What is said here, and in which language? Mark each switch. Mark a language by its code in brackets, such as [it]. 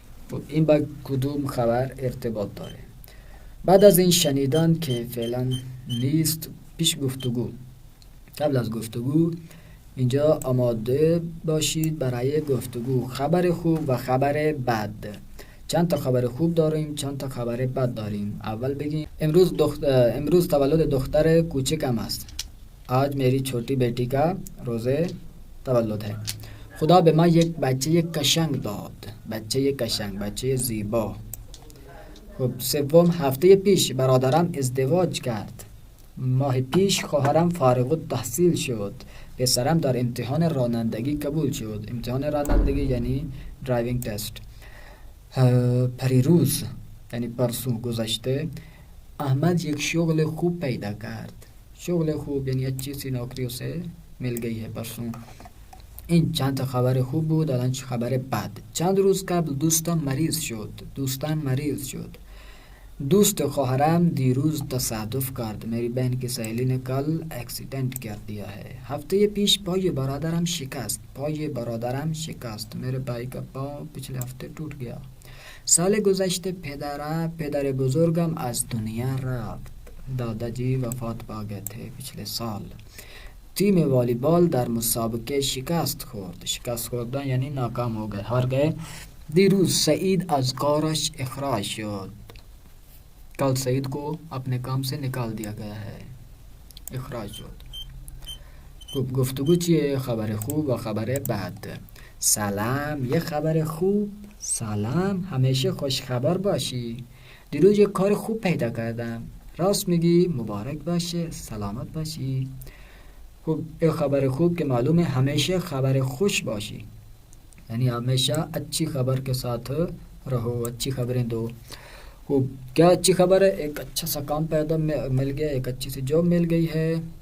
[fa] خب این با کدوم خبر ارتباط داره؟ بعد از این شنیدن که فعلا نیست، پیش گفتگو. قبل از گفتگو اینجا آماده باشید برای گفتگو. خبر خوب و خبر بد. چند تا خبر خوب داریم، چند تا خبر بد داریم. اول بگیم امروز تولد دختر کوچکم است. [ur] آج میری چھوٹی بیٹی کا روز تولد ہے. [fa] خدا به من یک بچه قشنگ داد. بچه قشنگ، بچه زیبا. خب سوم، هفته پیش برادرم ازدواج کرد. ماه پیش خواهرم فارغ التحصیل شد. پسرم در امتحان رانندگی قبول شد. امتحان رانندگی یعنی ڈرائیونگ ٹیسٹ. پریروز یعنی پرسوں گذشته احمد یک شغل خوب پیدا کرد. شغل خوب یعنی [ur] اچھی سی نوکری اسے مل گئی ہے پرسوں. [fa] این چند تا خبر خوب بود. الان خبر بد. چند روز قبل دوستم مریض شد. دوست خواهرم دیروز تصادف کرد. [ur] میری بہن کی سہیلی نے کل ایکسیڈنٹ کر دیا ہے. [fa] هفته پیش پای برادرم شکست. [ur] میرے بھائی کا پاؤں پچھلے ہفتے ٹوٹ گیا. [fa] سال گذشته پدر بزرگم از دنیا رفت. [ur] داداجی وفات پا گئے تھے پچھلے سال. [fa] تیم والیبال در مسابقه شکست خوردن یعنی [ur] ناکام ہو گئے، ہار گئے. [fa] دیروز سعید از کارش اخراج شد. [ur] کل سعید کو اپنے کام سے نکال دیا گیا ہے، [fa] اخراج شد. خوب گفتگو چیه؟ خبر خوب و خبر بد. سلام، یه خبر خوب. سلام، همیشه خوش خبر باشی. دیروز یه کار خوب پیدا کردم. راست میگی، مبارک باشه، سلامت باشی. [ur] خوب ایک خبر خوب کے معلوم ہے [fa] ہمیشہ خبر خوش باشی، [ur] یعنی ہمیشہ اچھی خبر کے ساتھ رہو، اچھی خبریں دو. خوب کیا اچھی خبر ہے؟ ایک اچھا سا کام پیدا مل گیا، ایک اچھی سی جاب مل گئی ہے.